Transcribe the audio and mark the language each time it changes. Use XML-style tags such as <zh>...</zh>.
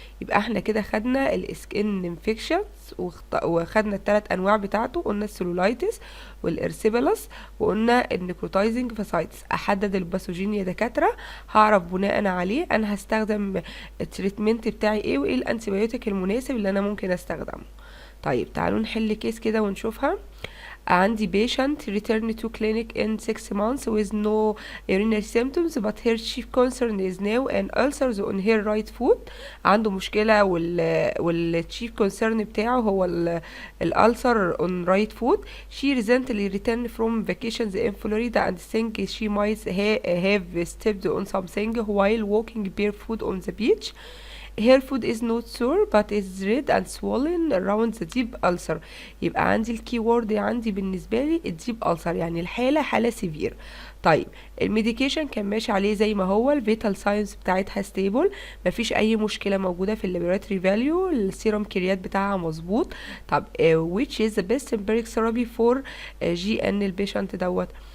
<ar>يبقى احنا كده خدنا السكين انفكشنز وخدنا الثلاث انواع بتاعته، قلنا السلولايتس والارسيبيلاس وقلنا النيكروتايزنج فاسايتس. احدد الباثوجين يا دكاتره، هعرف بناء عليه انا هستخدم التريتمنت بتاعي ايه وايه الانتيبيوتيك المناسب اللي انا ممكن استخدمه. طيب تعالوا نحل كيس كده ونشوفها. عندي</ar> <en>patient return to clinic in 6 months with no urinary symptoms but her chief concern is now an ulcers on her right foot.</en> <ar>عنده مشكلة chief concern بتاعه هو الألسر</ar> <en>on right foot. She recently returned from vacations in Florida and think she might have stepped on something while walking barefoot on the beach. Her foot is not sore but is red and swollen around the deep ulcer.</en> <ar>يبقى عندي الكي وورد عندي بالنسبة لي الديب ulcer، يعني الحالة حالة سيفير. طيب الميديكيشن كان ماشي عليه زي ما هو، الفيتال ساينس بتاعتها ستيبل، مفيش اي مشكلة موجودة في اللابوراتوري فاليو، السيروم كريات بتاعها مظبوط. طب</ar> <en>which is the best empiric therapy for GN</en> <ar>البيشنت دوت.</ar>